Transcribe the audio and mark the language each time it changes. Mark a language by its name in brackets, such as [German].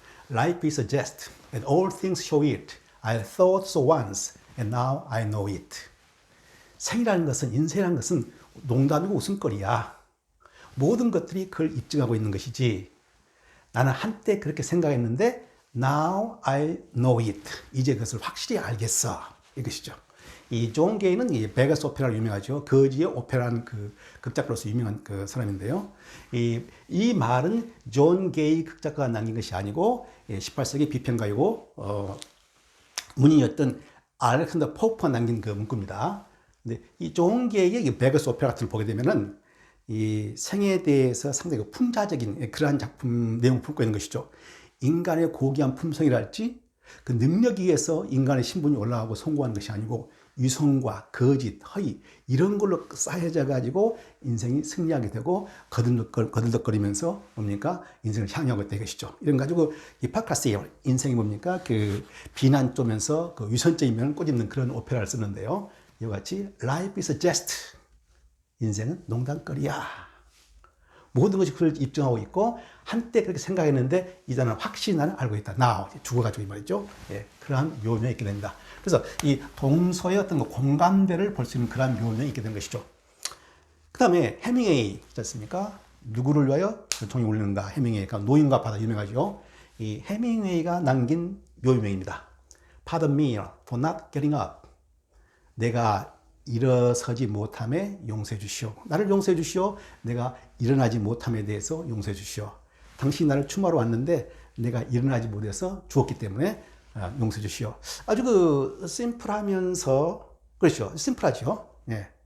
[English] Life is a jest and all things show it. I thought so once and now I know it. [Korean] 생이라는 것은, 인생이라는 것은 농담이고 웃음거리야. 모든 것들이 그걸 입증하고 있는 것이지. 나는 한때 그렇게 생각했는데 [English] now I know it. [Korean] 이제 그것을 확실히 알겠어. 이것이죠. 이 존 게이는 이 베가스 오페라로 유명하죠. 거지의 오페라는 그 극작가로서 유명한 그 사람인데요. 이 말은 존 게이 극작가가 남긴 것이 아니고 18세기 비평가이고 문인이었던 알렉산더 포프가 남긴 그 문구입니다. 근데 이 존 게이의 베가스 오페라 같은 걸 보게 되면은 이 생에 대해서 상당히 풍자적인 그러한 작품 내용을 품고 있는 것이죠. 인간의 고귀한 품성이랄지 그 능력에 의해서 인간의 신분이 올라가고 성공하는 것이 아니고 위선과 거짓, 허위 이런 걸로 쌓여져 가지고 인생이 승리하게 되고 거들덕거리면서 뭡니까? 인생을 향유하고 있다 이것이죠. 이런 가지고 히포크라시의 인생이 뭡니까? 그 비난 쪼면서 그 위선적인 면을 꼬집는 그런 오페라를 쓰는데요. 이와 같이 [English] Life is a jest. [Korean] 인생은 농담거리야. 모든 것이 그걸 입증하고 있고 한때 그렇게 생각했는데 이제는 확실히 나는 알고 있다. 나 죽어가지고 이 말이죠. 그러한 묘명이 있게 됩니다. 그래서 이 동서의 어떤 공감대를 볼 수 있는 그러한 묘명이 있게 된 것이죠. 그 다음에 해밍웨이 있지 않습니까? 누구를 위하여 종이 울리는가? 해밍웨이가 노인과 바다 유명하죠. 이 해밍웨이가 남긴 묘명입니다. [English] Pardon me for not getting up. [Korean] 내가 일어서지 못함에 용서해 주시오. 나를 용서해 주시오. 내가 일어나지 못함에 대해서 용서해 주시오. 당신이 나를 추모하러 왔는데 내가 일어나지 못해서 죽었기 때문에 용서해 주시오. 아주 그 심플하면서 그렇죠. 심플하죠. 예.